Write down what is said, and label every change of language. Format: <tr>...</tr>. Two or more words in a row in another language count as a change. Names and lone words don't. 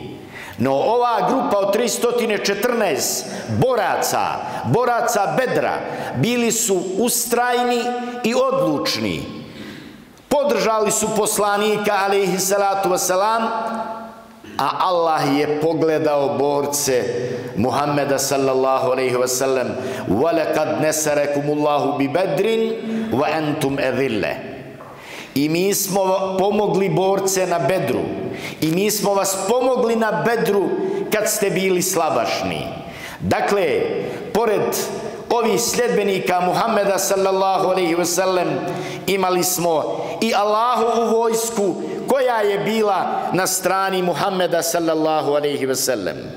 <bs>No ova grupa od 314 boraca Bedra bili su ustrajni i odlučni. Podržali su poslanika</bs> <ar>عليه الصلاة والسلام,</ar> <bs>a Allah je pogledao borce Muhammeda</bs> <ar>صلى الله عليه وسلم: وَلَقَدْ نَسَرَكُمُ اللَّهُ بِبَدْرٍ وَأَنْتُمْ أَذِلَّةٌ.</ar> <bs>I mi smo pomogli borce na Bedru. I mi smo vas pomogli na Bedru kad ste bili slabašni. Dakle, pored ovih sljedbenika Muhammeda</bs> <ar>صلى الله عليه وسلم</ar> <bs>imali smo i Allahovu vojsku koja je bila na strani Muhammeda</bs> <ar>صلى الله عليه وسلم.</ar>